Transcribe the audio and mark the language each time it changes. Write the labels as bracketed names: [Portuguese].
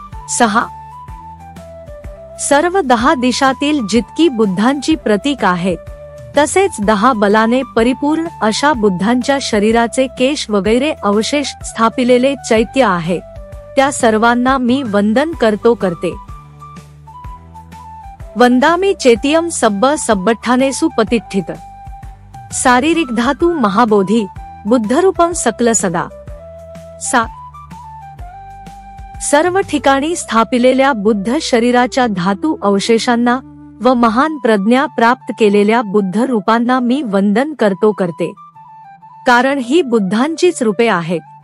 [Marathi] 6 सर्व 10 दिशातील जितकी बुद्धांची प्रतीक आहेत तसेच 10 बलाने परिपूर्ण अशा बुद्धांच्या शरीराचे केश वगैरे अवशेष स्थापिलेले चैत्य आहे त्या सर्वांना मी वंदन करते। [Pali] वंदामि चेतियम सब्ब सब्बठानेसु पतिष्ठित शारीरिक धातु महाबोधी बुद्धरूपम सकल सदा। [Marathi] 7 सर्व ठिकाणी स्थापिलेल्या बुद्ध शरीराच्या धातू अवशेषांना व महान प्रज्ञा प्राप्त केलेल्या बुद्ध रूपांना मी वंदन करते, कारण ही बुद्धांचीच रूपे आहेत।